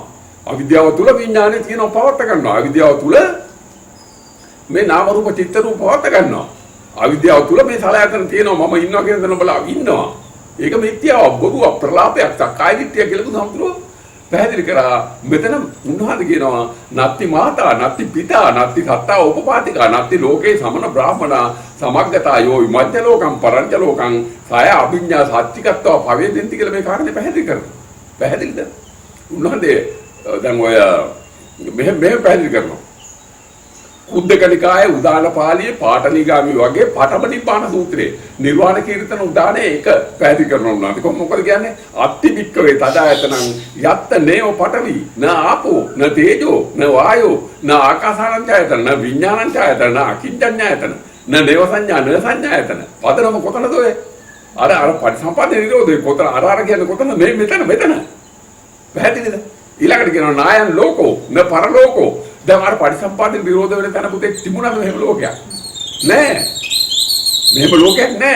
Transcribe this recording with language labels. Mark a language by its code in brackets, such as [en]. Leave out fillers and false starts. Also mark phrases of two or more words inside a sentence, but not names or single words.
[si] අවිද්‍යාව තුල විඥානේ තියෙනවා පවත්ත ගන්නවා. අවිද්‍යාව තුල මේ නාම රූප චිත්ත රූප පවත්ත ගන්නවා. අවිද්‍යාව තුල මේ සලයන් තියෙනවා මම ඉන්නවා කියන දේ බලලා ඉන්නවා. ඒක මිත්‍යාව බොරුව ප්‍රලාපයක් සක්කාය දිට්ඨිය කියලා බුදුහාමුදුරුවෝ පැහැදිලි කරා. මෙතන උන්වහන්සේ කියනවා [pi] නත්ති මාතා නත්ති පිතා නත්ති සත්තා උපපාතිකා නත්ති ලෝකේ සමන බ්‍රාහ්මනා සමග්ගතා යෝ විමජ්ජ ලෝකම් පරංච ලෝකං සය අභිඥා සත්‍චිකත්ව පවේදෙන්ති [si] කියලා මේ කාරණේ පැහැදිලි කරනවා. පැහැදිලිද? උන්වහන්සේ දැන් ඔය මෙහෙම පැහැදිලි කරනවා. උද්දකනිකායේ උදාන පාළියේ පාඨනිගාමි වගේ පඨම නිබ්බාන සූත්‍රයේ නිර්වාණ කීර්තන උදානේ එක පැහැදිලි කරනවා උන්වහන්සේ. මොකද කියන්නේ? [pi] අත්ති වික්කවේ තදායතනං යත්ත නේව පඨවි න ආපෝ න තේජෝ න වායෝ න ආකාසානංචයතන න විඥානංචයතන න අකින්චඤ්ඤයතන න නේව සංඥා න සංඥායතන. [si] පදනම කොතනද ඔය? අර පටිසම්පාද නිරෝධේ කොතන අර කියන්නේ කොතන මේ මෙතන පැහැදිලිද? ඊළඟට කියනවා [pi] නායන් ලෝකෝ න පරලෝකෝ. [si] දැන් අර පටිසම්පාදින් විරෝධ වෙන තැන පුතේ තිබුණාද මෙහෙම ලෝකයක්? නෑ. මෙහෙම ලෝකයක් නෑ.